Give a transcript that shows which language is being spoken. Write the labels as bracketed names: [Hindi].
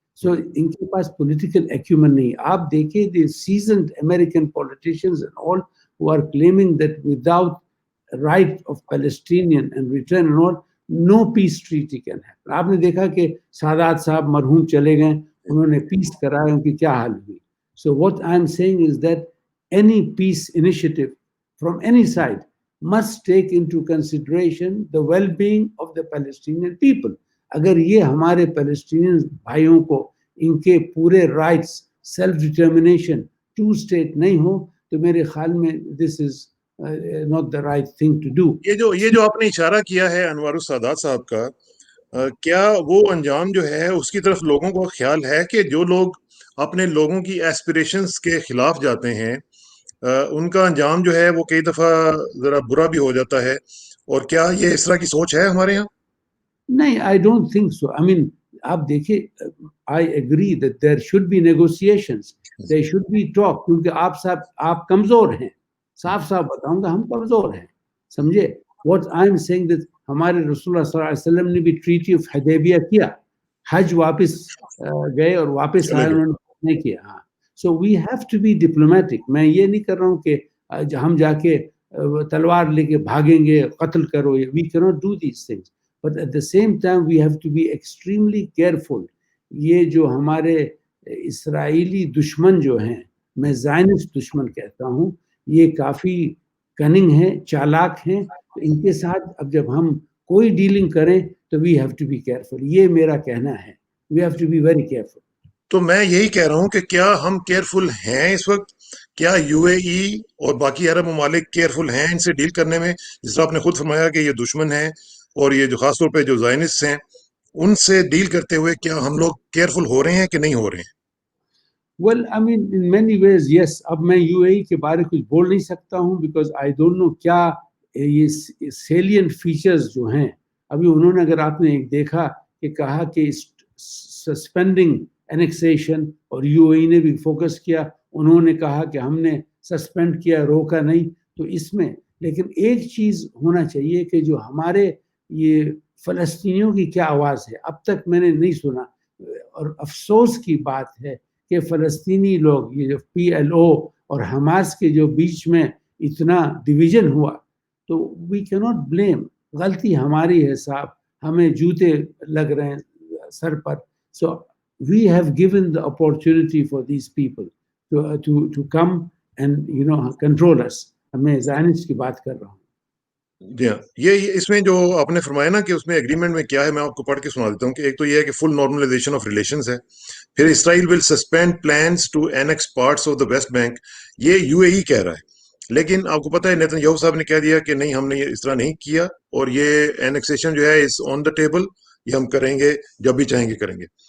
[Urdu] So ان کے پاس political ایکیومن نہیں. آپ دیکھیں [English] The seasoned American politicians and all who are claiming that without right of Palestinian and return and all, no peace treaty can happen. [Urdu] آپ نے دیکھا کہ سادات صاحب مرحوم چلے گئے، انہوں نے پیس کرایا، ان کی کیا حال ہوئی. [English] So what I'm saying is that any peace initiative from any side must take into consideration the well-being of the Palestinian people. [Urdu] اگر یہ ہمارے پیلسٹینین بھائیوں کو ان کے پورے رائٹس، سیلف ڈٹرمنیشن، 2 اسٹیٹ نہیں ہو تو میرے خیال میں [English] This is not the right thing to do. [Urdu] یہ جو آپ نے اشارہ کیا ہے انوار السادات صاحب کا، کیا وہ انجام جو ہے اس کی طرف لوگوں کو خیال ہے کہ جو لوگ اپنے لوگوں کی ایسپریشنز کے خلاف جاتے ہیں ان کا انجام جو ہے وہ کئی دفعہ ذرا برا بھی ہو جاتا ہے؟ اور کیا یہ اس طرح کی سوچ ہے ہمارے یہاں؟ نہیں, [English] I don't think so. I mean, [Urdu] آپ دیکھیں, [English] I agree that there should be negotiations, there should be talk, [Urdu] کیونکہ آپ کمزور ہیں. صاف بتاؤں گا, ہم کمزور ہیں, سمجھے. [English] What I'm saying that [Urdu] ہمارے رسول اللہ صلی اللہ علیہ وسلم نے بھی ٹریٹی آف حدیبیہ کیا, حج واپس گئے اور واپس آئے, انہوں نے نہیں کیا. ہاں, [English] so we have to be diplomatic. [Urdu] میں یہ نہیں کر رہا ہوں کہ ہم جا کے تلوار لے کے بھاگیں گے, قتل کرو. [English] We cannot do these things. But at the same time, we have to be extremely careful. [Urdu] یہ جو ہمارے اسرائیلی دشمن جو ہیں, میں زائنسٹ دشمن کہتا ہوں, یہ کافی کننگ ہیں, چالاک ہیں. ان کے ساتھ اب جب ہم کوئی ڈیلنگ کریں تو [English] we have to be careful. [Urdu] یہ میرا کہنا ہے, [English] we have to be very careful. [Urdu] تو میں یہی کہہ رہا ہوں کہ کیا ہم کیئرفل ہیں اس وقت؟ کیا یو اے ای اور باقی عرب ممالک کیئرفل ہیں ان سے ڈیل کرنے میں؟ جس طرح آپ نے خود فرمایا کہ یہ دشمن ہیں, اور یہ جو خاص طور پہ جو زائنسٹ ہیں, ان سے ڈیل کرتے ہوئے کیا ہم لوگ کیئرفل ہو رہے ہیں کہ نہیں ہو رہے ہیں؟ [English] Well, I mean, in many ways, yes. [Urdu] اب میں یو اے ای کے بارے کچھ بول نہیں سکتا ہوں, [English] because I don't know [Urdu] کیا یہ سیلینٹ فیچرز جو ہیں. ابھی انہوں نے, اگر آپ نے ایک دیکھا کہ کہا کہ سسپینڈنگ انیکسیشن, اور یو اے ای نے بھی فوکس کیا, انہوں نے کہا کہ ہم نے سسپینڈ کیا, روکا نہیں. تو اس میں لیکن ایک چیز ہونا چاہیے کہ جو ہمارے یہ فلسطینیوں کی کیا آواز ہے, اب تک میں نے نہیں سنا. اور افسوس کی بات ہے کہ فلسطینی لوگ, یہ جو پی ایل او اور حماس کے جو بیچ میں اتنا ڈویژن ہوا, [English] تو we can not blame. [Urdu] غلطی ہماری ہے صاحب, ہمیں جوتے لگ رہے ہیں سر پر. [English] So we have given the opportunity for these people to come and control us. [Urdu] میں زائنسٹ کی بات کر رہا ہوں. جی ہاں, یہ اس میں جو آپ نے فرمایا نا کہ اس میں ایگریمنٹ میں کیا ہے, میں آپ کو پڑھ کے سنا دیتا ہوں. کہ ایک تو یہ ہے کہ فل نارملائزیشن آف ریلیشنز ہے. پھر اسرائیل [English] Will suspend plans to annex parts of the West Bank. [Urdu] یہ یو اے ای کہہ رہا ہے, لیکن آپ کو پتہ ہے نیتن یاہو صاحب نے کہہ دیا کہ نہیں, ہم نے اس طرح نہیں کیا, اور یہ اینیکسیشن جو ہے [English] is on the table, [Urdu] یہ ہم کریں گے جب بھی چاہیں گے کریں گے.